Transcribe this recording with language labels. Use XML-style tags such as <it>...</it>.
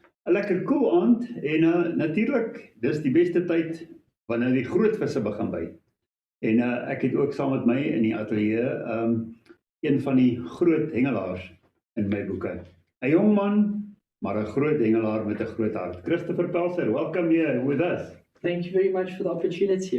<af>'n Lekker koel aand en natuurlik, dis die beste tyd wanneer die groot visse begin byt. En ek het ook saam met my in die ateljee een van die groot hengelaars in my boeke. 'n Jong man, maar 'n groot hengelaar met 'n groot hart.</af> <en>Christopher Pelser, welcome here with us. Thank you very much for the opportunity.</en>